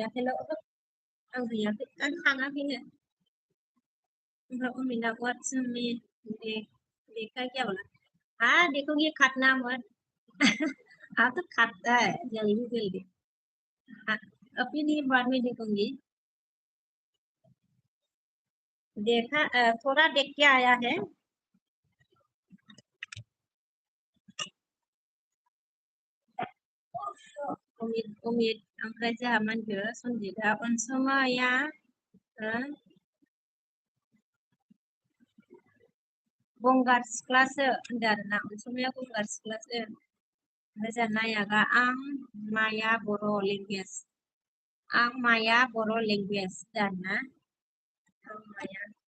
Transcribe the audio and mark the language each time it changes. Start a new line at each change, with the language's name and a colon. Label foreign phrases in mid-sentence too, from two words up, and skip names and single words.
Bodo: हेलौ आं हैयाखै आं थाङाखैनो ओमफ्राय
Hindi: उर्मिला वाटसमि देखा क्या बोला हाँ देखोगे काटना मत हाँ तो काटता है जल्दी जल्दी हाँ, अभी नहीं बाद में देखूंगी देखा थोड़ा देख के आया है
Bodo: उमिद ओमफ्राय जोंहा मा होनखो
Hindi: सनजिदा अनसुमाया
Bodo: गंगार सिख्लासो होनदो आरोना अनसुमाया गंगार सिख्लासो ओमफ्राय जोंहा नायागा आं माया बर' लेंगुवेज आं माया बर' लेंगुवेज आरोना आं माया